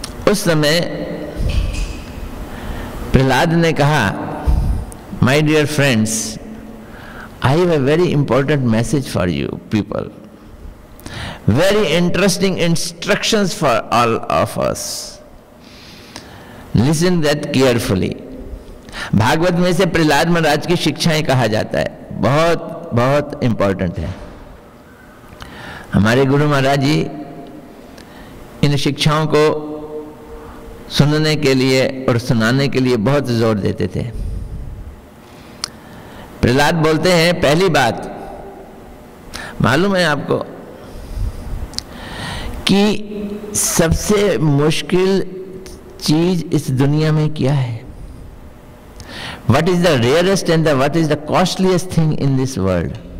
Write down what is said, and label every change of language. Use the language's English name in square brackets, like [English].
[Hindi] उस समय प्रहलाद ने कहा, [English] my dear friends, I have a very important message for you people, very interesting instructions for all of us. Listen that carefully. [Hindi] Bhagavat में से प्रहलाद महाराज की शिक्षाएं कहा जाता है, बहुत बहुत इंपॉर्टेंट है। हमारे गुरु महाराज जी इन शिक्षाओं को सुनने के लिए और सुनाने के लिए बहुत जोर देते थे। प्रहलाद बोलते हैं, पहली बात मालूम है आपको कि सबसे मुश्किल चीज इस दुनिया में क्या है? [English] What is the rarest and what is the costliest thing in this world?